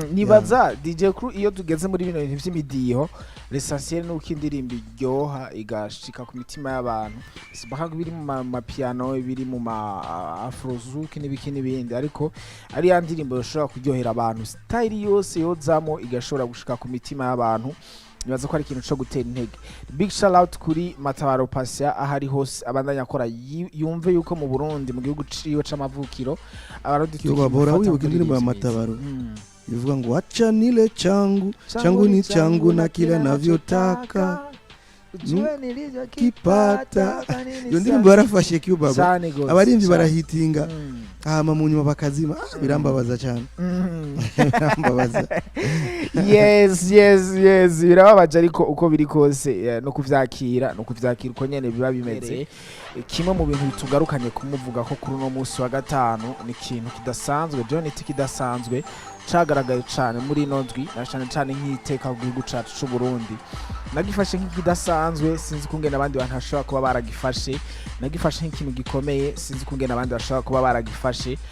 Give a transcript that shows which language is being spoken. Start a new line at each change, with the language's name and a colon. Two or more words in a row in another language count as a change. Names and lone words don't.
Rundi: nibaza DJ Crew iyo tugeze muri bino bintu vy'imidiho l'essentiel nuko indirimbo iryoha igashika ku mitima y'abantu sibahaga biri mu mapiano biri mu ma afrozouk n'ibindi ariko ari ya ndirimbo yoshobora kuryohera abantu style yose yozamo igashobora gushika ku mitima y'abantu nibaza ko ari ikintu cyo gutera intege
English: big shout out
Rundi: kuri Matabaro Patient ahari hose abandanya akora yumve yuko mu Burundi mu gihugu ciwe c'amavukiro ababora wibuka indirimbo ya Matabaro ivuga ngo
Swahili: acha nile changu ni changu na kila navyotaka kipata
Rundi: iyo ndirimbo yarafashe kiyo baba abarimvyi barahitinga hama mu nyuma bakazima birambabaza cyane birambabaza yes birababaje ariko uko biri kose no kuvyakira uko nyene biba bimeze kimwe mu bintu bitugarukanye kumuvuga ko kuri no munsi wa gatanu ni ikintu kidasanzwe Jonity kidasanzwe cagaragaye cyane muri nondwi na cyane nk'iteka ku gihugu cacu c'u Burundi nagifashe nk'ikidasanzwe sinzi kungena abandi bantu bashobora kuba baragifashe nagifashe nk'ikintu gikomeye sinzi kungena abandi bashobora kuba baragifashe